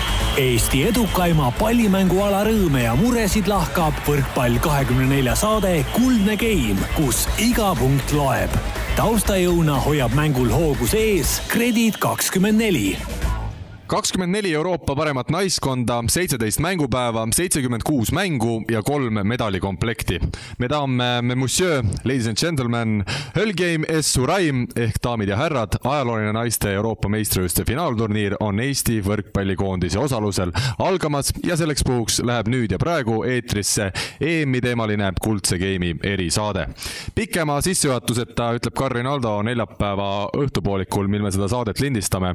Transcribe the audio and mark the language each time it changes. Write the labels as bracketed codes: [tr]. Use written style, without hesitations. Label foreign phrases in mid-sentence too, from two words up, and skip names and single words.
[et] Eesti edukaima pallimänguala rõõme ja muresid lahkab võrkpall 24 saade Kuldne Game, kus iga punkt loeb. Taustajõuna hoiab mängul hoogus ees Kredit 24. 24 Euroopa paremat naiskonda, 17 mängupäeva, 76 mängu ja 3 medalikomplekti. [fr] Mesdames, monsieur, [en] ladies and gentlemen, Hölgame S. [et] Suraim ehk daamid ja härrad, ajalooline naiste Euroopa meistrivõistluste finaalturniir on Eesti võrkpallikoondise osalusel algamas ja selleks puhuks läheb nüüd ja praegu eetrisse EM-i teemaline Kuldse Game'i erisaade. Pikema sissejuhatuseta ütleb Karin Aldo neljapäeva õhtupoolikul, mil me seda saadet lindistame.